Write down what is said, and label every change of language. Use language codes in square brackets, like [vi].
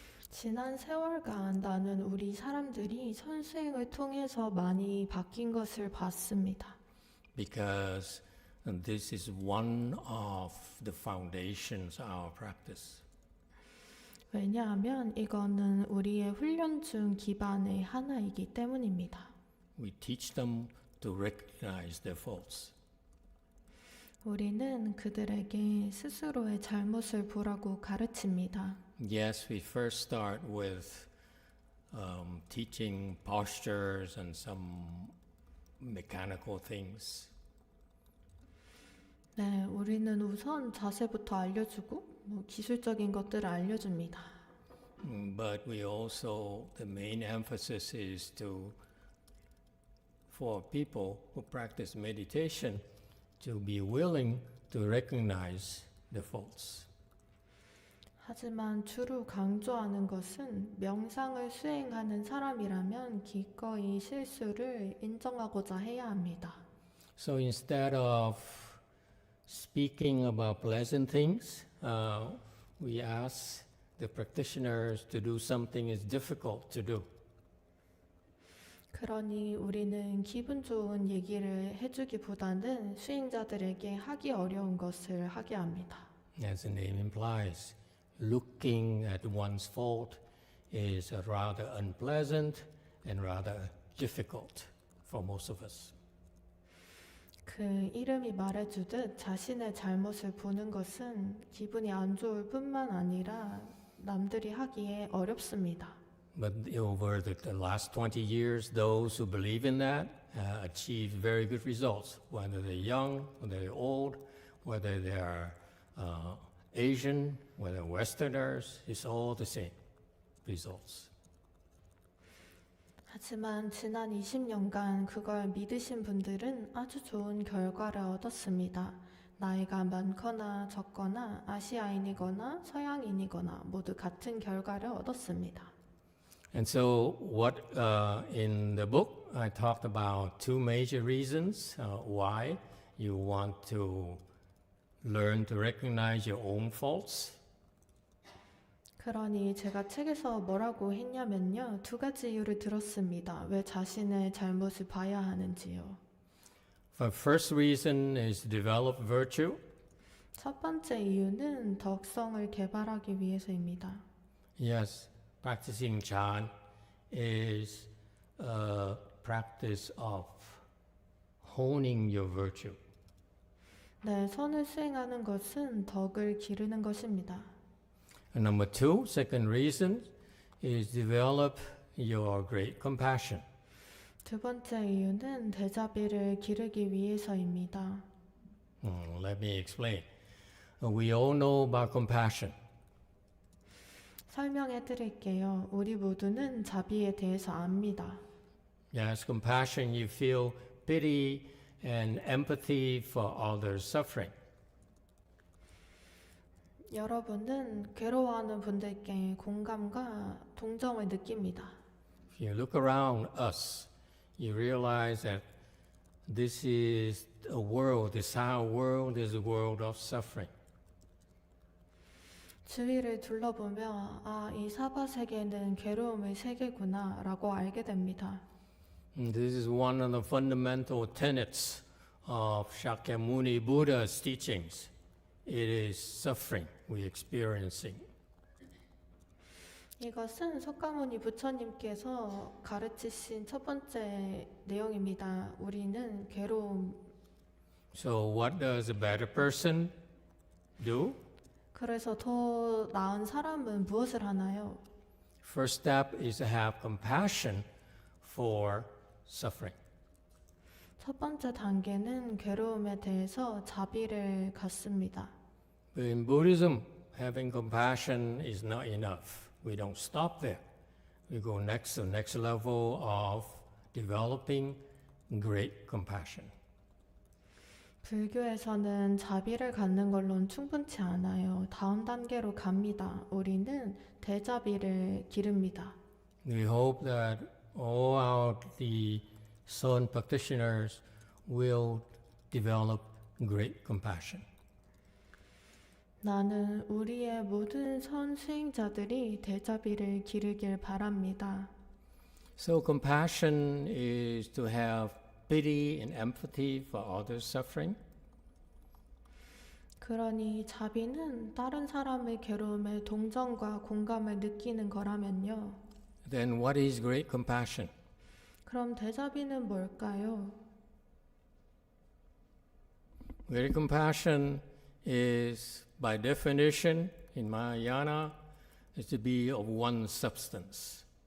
[ko] 지난 세월간 나는 우리 사람들이 선수행을 통해서 많이 바뀐 것을 봤습니다. [en] Because this is one of the foundations of our practice. [ko] 왜냐하면 이거는 우리의 훈련 중 기반의 하나이기 때문입니다. [en] We teach them to recognize their faults. [ko] 우리는 그들에게 스스로의 잘못을 보라고 가르칩니다. [en] Yes, we first start with teaching postures and some mechanical things. [ko] 네, 우리는 우선 자세부터 알려주고 기술적인 것들을 알려줍니다. [en] But we also, the main emphasis is for people who practice meditation to be willing to recognize the faults. [ko] 하지만 주로 강조하는 것은 명상을 수행하는 사람이라면 기꺼이 실수를 인정하고자 해야 합니다. [en] So instead of speaking about pleasant things, we ask the practitioners to do something is difficult to do. [ko] 그러니 우리는 기분 좋은 얘기를 해주기보다는 수행자들에게 하기 어려운 것을 하게 합니다. [en] As the name implies, looking at one's fault is rather unpleasant and rather difficult for most of us. [ko] 그 이름이 말해주듯 자신의 잘못을 보는 것은 기분이 안 좋을 뿐만 아니라 남들이 하기에 어렵습니다. [en] But over the last 20 years, those who believe in that achieve very good results, whether they're young, whether they're old, whether they're Asian, whether Westerners, it's all the same results. [ko] 하지만 지난 20년간 그걸 믿으신 분들은 아주 좋은 결과를 얻었습니다. 나이가 많거나 적거나 아시아인이거나 서양인이거나 모두 같은 결과를 얻었습니다. [en] And so, what in the book I talked about two major reasons why you want to learn to recognize your own faults. [ko] 그러니 제가 책에서 뭐라고 했냐면요. 두 가지 이유를 들었습니다. 왜 자신의 잘못을 봐야 하는지요. [en] The first reason is to develop virtue. [ko] 첫 번째 이유는 덕성을 개발하기 위해서입니다. [en] Yes, practicing Chan is a practice of honing your virtue. [ko] 네, 선을 수행하는 것은 덕을 기르는 것입니다. [en] And number two, second reason is develop your great compassion. [ko] 두 번째 이유는 대자비를 기르기 위해서입니다. [en] Let me explain. We all know about compassion. [ko] 설명해 드릴게요. 우리 모두는 자비에 대해서 압니다. [en] Yes, compassion, you feel pity and empathy for others' suffering. [ko] 여러분은 괴로워하는 분들께 공감과 동정을 느낍니다. [en] If you look around us, you realize that this is a world, this our world is a world of suffering. [ko] 주위를 둘러보며 이 사바 세계는 괴로움의 세계구나라고 알게 됩니다. [en] And this is one of the fundamental tenets of Shakyamuni Buddha's teachings. It is suffering we're experiencing. [ko] 이것은 석가모니 부처님께서 가르치신 첫 번째 내용입니다. 우리는 괴로움. [en] So what does a better person do? [ko] 그래서 더 나은 사람은 무엇을 하나요? [en] First step is to have compassion for suffering. [ko] 첫 번째 단계는 괴로움에 대해서 자비를 갖습니다. [en] But in Buddhism, having compassion is not enough. We don't stop there. We go next to the next level of developing great compassion. [ko] 불교에서는 자비를 갖는 걸로는 충분치 않아요. 다음 단계로 갑니다. 우리는 대자비를 기릅니다. [en] We hope that all our the Son practitioners will develop great compassion. [ko] 나는 우리의 모든 선수행자들이 대자비를 기르길 바랍니다. [en] So compassion is to have pity and empathy for others' suffering. [ko] 그러니 자비는 다른 사람의 괴로움에 동정과 공감을 느끼는 거라면요. [en] Then what is great compassion? [ko] 그럼 대자비는 뭘까요? [en] Great compassion is, by definition, in Mahayana, is to be of one substance.